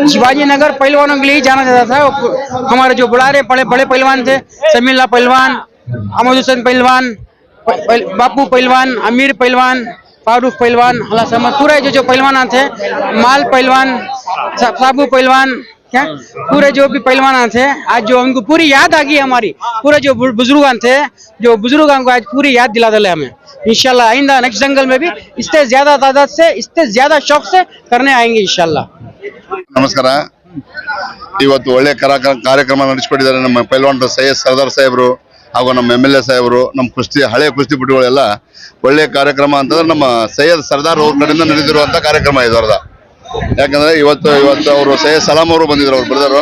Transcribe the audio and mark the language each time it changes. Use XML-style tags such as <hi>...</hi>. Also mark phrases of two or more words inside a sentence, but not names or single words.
<hi>शिवाजी नगर पहलवानों के लिए जाना जाता था। हमारे जो बड़े पहलवान थे, समील्ला पहलवान, अहमद हुसैन पहलवान, बापू पहलवान, अमीर पहलवान, फारूक पहलवान, पूरे जो पहलवान थे, माल पहलवान, साबू पहलवान, क्या पूरे जो भी पहलवान थे आज जो उनको पूरी याद आ गई हमारी, पूरे जो बुजुर्ग थे, जो बुजुर्गों को आज पूरी याद दिला दिला हमें। इंशाल्लाह आइंदा नेक्स्ट जंगल में भी इससे ज्यादा तादाद से, इससे ज्यादा शौक से करने आएंगे इंशाल्लाह।</hi> <kn>ನಮಸ್ಕಾರ, ಇವತ್ತು ಒಳ್ಳೆ ಕಾರ್ಯಕ್ರಮ ನಡೆಸಿಕೊಟ್ಟಿದ್ದಾರೆ ನಮ್ಮ ಪೈಲ್ವಾನ್ ಸೈಯದ್ ಸರ್ದಾರ್ ಸಾಹೇಬರು ಹಾಗೂ ನಮ್ಮ MLA ಸಾಹೇಬರು, ನಮ್ಮ ಹಳೆ ಕುಸ್ತಿಪಟುಗಳೆಲ್ಲ ಒಳ್ಳೆ ಕಾರ್ಯಕ್ರಮ ಅಂತಂದ್ರೆ ನಮ್ಮ ಸೈಯದ್ ಸರ್ದಾರ್ ಅವ್ರ ಕಡೆಯಿಂದ ನಡೆದಿರುವಂತ ಕಾರ್ಯಕ್ರಮ ಇದು ಅವ್ರದ. ಯಾಕಂದ್ರೆ ಇವತ್ತು ಅವರು ಸೈಯದ್ ಸಲಾಂ ಅವರು ಬಂದಿದ್ರು, ಅವ್ರ ಬ್ರದರು.</kn>